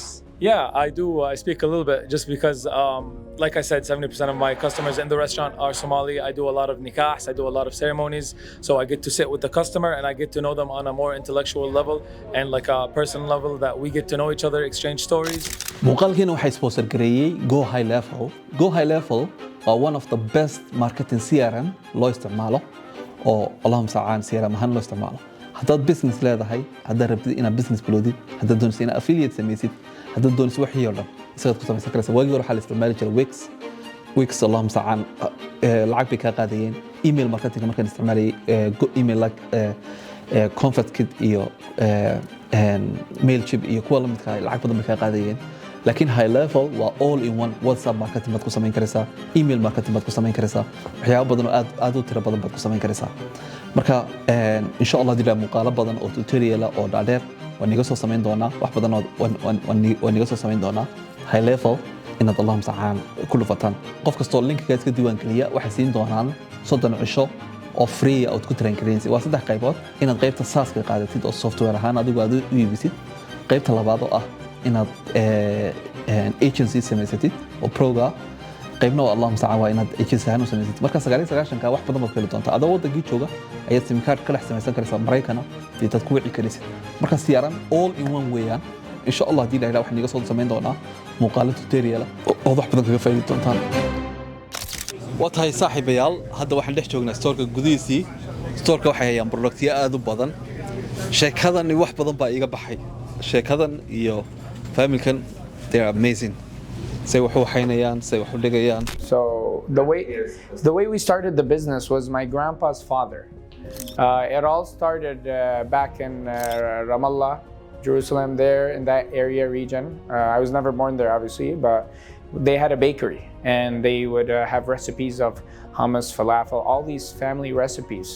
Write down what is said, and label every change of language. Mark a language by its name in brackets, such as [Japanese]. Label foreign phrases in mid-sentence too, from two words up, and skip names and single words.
[English] Yeah, I do. I speak a little bit just because, like I said, 70% of my customers in the restaurant are Somali. I do a lot of nikahs, I do a lot of ceremonies. So I get to sit with the customer and I get to know them on a more intellectual level and like a personal level that we get to know each other, exchange stories. [Somali] muuqaalkeena waxay sponsor gareeyay Go High Level. Go High Level waa [English] one of the best marketing CRM [Somali] loo isticmaalo oo [Arabic] Allahumma sa'aan [Somali] CRM ahaan loo isticmaalo haddaad business leedahay haddaad rabtid inaad business bilowdid haddaad doonaysid inaad affiliate samaysid haddaad doonaysid wixii oo dhan isaad ku samaysan karaysaa waagii hore waxaa la isticmaali jiray Wix [Arabic] Allahumma sa'aan [Somali] lacag bay kaa qaadayeen [English] email marketing [Somali] markaan isticmaalayay [English] email like [Somali] ConvertKit iyo Mailchimp iyo kuwa la midka lacag badan bay kaa qaadayeen laakiin high level waa [English] all in one WhatsApp marketing [Somali] baad ku samayn karaysaa [English] email marketing [Somali] baad ku samayn karaysaa waxyaabo badan oo aad u tiro badan baad ku samayn karaysaa marka [Arabic] insha Allah [Somali] dila muuqaalo badan oo tutorial oo dhaadheer waan niga soo samayn doonaa wax badan oo waan niga soo samayn doonaa high level inaad [Arabic] Allahumma sa'aan [Somali] ku dhufataan qof kastoo linkiga iska diiwaan geliya waxay siin doonaan 30 cisho oo free oo ku train karaysid waa saddex qaybood inaad qaybta SaaS-ka qaadatid oo software ahaan adigu aad u iibisid qaybta labaad oo ah inaad agency samaysatid oo proga qaybna waa [Arabic] Allahumma sa'aan [Somali] waa inaad agency ahaan u samaysatid marka 99ka wax badan baad heli doontaa adoo wadankii jooga ayaad [English] sim card [Somali] kala samaysan karaysaa Mareykanka iyo dad ku wici karaysid marka siyaaran [English] all in one [Somali] weeyaan [Arabic] insha Allah [Somali] hadii ilaahay wax niga soo samayn doonaa muuqaalo tutorial oo wax badan kaga faa'iidi doontaan waa tahay saaxiibayaal hadda waxaan dhex joognaa store-ka gudihiisii store-ka waxay hayaan productyo aad u badan sheekadan wax badan baa iga baxay sheekadan iyo family-kan [English] they are amazing [Somali] say wuxuu haynayaan say wuxuu dhigayaan [English] So the way we started the business was my grandpa's father. It all started back in Ramallah, Jerusalem, there in that area region. I was never born there, obviously, but they had a bakery and they would have recipes of hummus, falafel, all these family recipes.